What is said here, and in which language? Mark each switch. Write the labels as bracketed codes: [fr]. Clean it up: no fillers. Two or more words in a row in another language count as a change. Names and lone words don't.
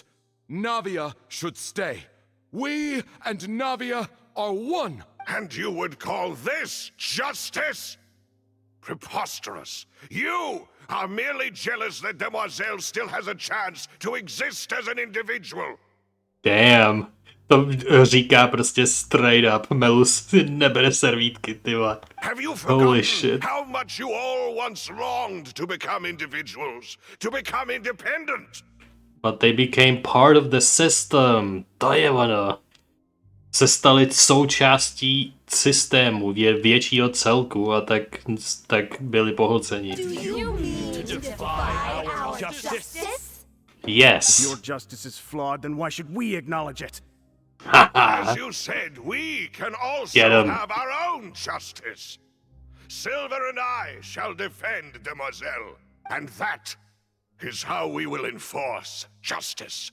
[en] Navia should stay. We and Navia are one. And you would call this justice? Preposterous. You are merely jealous that Demoiselle still has a chance to exist as an individual. [cs] Damn. To říká prostě [en] straight up. [cs] Melus si nebere servítky, ty vole. [en] Have you Holy forgotten shit. how much you all once longed to become individuals, to become independent? But they became part of the system. [cs] To je ono. Se stali součástí systému, většího celku a tak byli pohlceni. [en] Yes. If your justice is flawed, then why should we acknowledge it? As you said, we can also have our own justice. Silver and I shall defend Demoiselle, and that is how we will enforce justice.